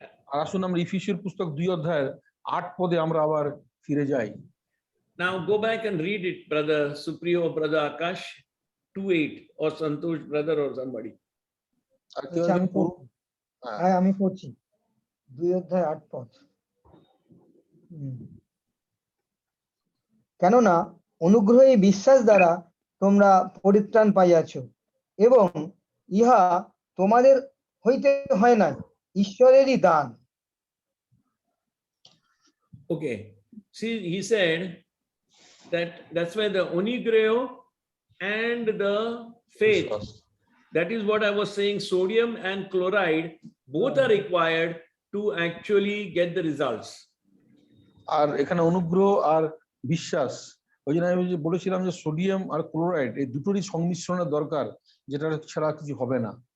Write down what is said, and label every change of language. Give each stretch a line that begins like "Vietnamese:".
Bangla: আর আসুন আমরা ইফিসীয় পুস্তক 2 অধ্যায়ের 8 পদে আমরা আবার ফিরে যাই।
English: Now go back and read it, brother Supriyo, brother Akash, 2:8, or Santosh brother or somebody.
Bangla: আর কেউ আচ্ছা, একজন পড়ুন। হ্যাঁ। হ্যাঁ, আমি পড়ছি 2 অধ্যায় 8 পদ। কেননা অনুগ্রহে বিশ্বাস দ্বারা তোমরা পরিত্রাণ পাইয়াছ, এবং ইহা তোমাদের হইতে হয় না, ঈশ্বরেরই দান।
English: Okay. See, he said that that's why the onigreo and the faith,
Bangla: বিশ্বাস।
English: that is what I was saying, sodium and chloride, both are required to actually get the results.
Bangla: আর এখানে অনুগ্রহ আর বিশ্বাস, ওই জন্য আমি যে বলেছিলাম যে সোডিয়াম আর ক্লোরাইড এই দুটোরই সংমিশ্রণের দরকার, যেটা ছাড়া কিছু হবে না।